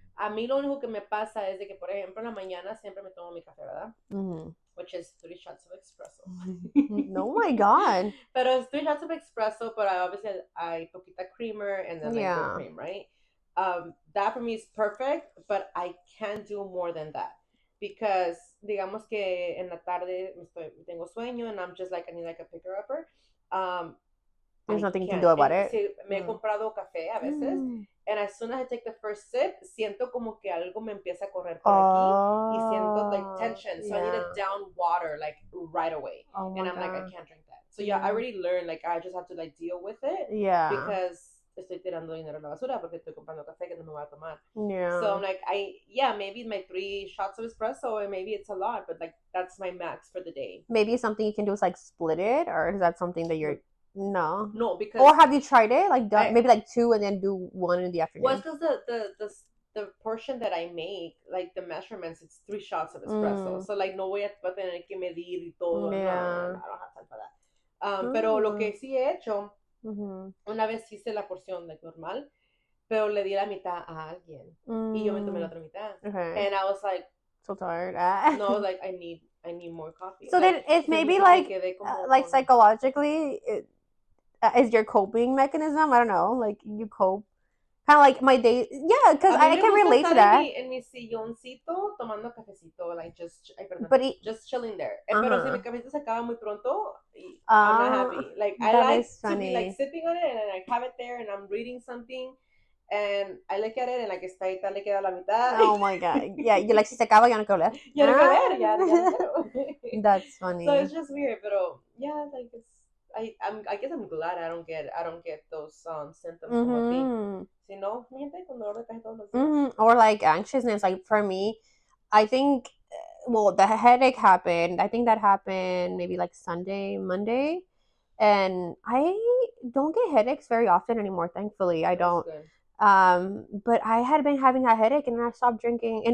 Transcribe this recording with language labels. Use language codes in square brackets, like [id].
[es] A mí lo único que me pasa es de que, por ejemplo, en la mañana siempre me tomo mi café, ¿verdad? [en] Which is 3 shots of espresso. Oh my God. Pero it's 3 shots of espresso, but obviously I poquita creamer and then like whipped cream, right? That for me is perfect, but I can't do more than that. Because [es] digamos que en la tarde tengo sueño [en] and I'm just like, I need like a picker upper. There's nothing to do about it. [es] Sí, me he comprado café a veces. [en] And as soon as I take the first sip, [es] siento como que algo me empieza a correr por aquí. Y siento [en] like tension. So I need to down water like right away. And I'm like, I can't drink that. So I already learned like I just have to like deal with it. Yeah. Because [es] estoy tirando dinero en la basura porque estoy comprando café que no me voy a tomar. [en] Yeah. So I'm like, maybe my 3 shots of espresso and maybe it's a lot, but like that's my max for the day. Maybe something you can do is like split it, or is that something that you're... No, because... Or have you tried it? Like maybe like 2 and then do 1 in the afternoon? Well, it's because the portion that I make, like the measurements, it's 3 shots of espresso. So like [es] no voy a tener que medir y todo. [en] Yeah. No, I don't have time for that. [es] Pero lo que sí he hecho, una vez hice la porción like, normal, pero le di la mitad a alguien. Y yo me tomé la otra mitad. [en] Okay. And I was like... So tired. No, I was like, I need more coffee. So like, then it's maybe like psychologically... is your coping mechanism? I don't know. Like you cope, kind of like my day. Yeah, because I can relate to that. [es] En mi silloncito tomando cafecito, [en] like just chilling there. [es] Pero si mi cafecito se acaba muy pronto, [en] I'm not happy. Like I like to be like sipping on it and I have it there and I'm reading something. And I look at it and like [es] esta ahorita le queda la mitad. [en] Oh my God. Yeah, you like [es] si se acaba ya no quiero leer. Ya no quiero leer, ya no quiero. [en] That's funny. So it's just weird, but yeah, like it's... I guess I'm glad I don't get those symptoms [es] como a ti. Si no, mi gente con dolor de cabeza todos los días. [en] Or like anxiousness. Like for me, I think, well, the headache happened. I think that happened maybe like Sunday, Monday, and I don't get headaches very often anymore. Thankfully, I don't. But I had been having a headache, and I stopped drinking.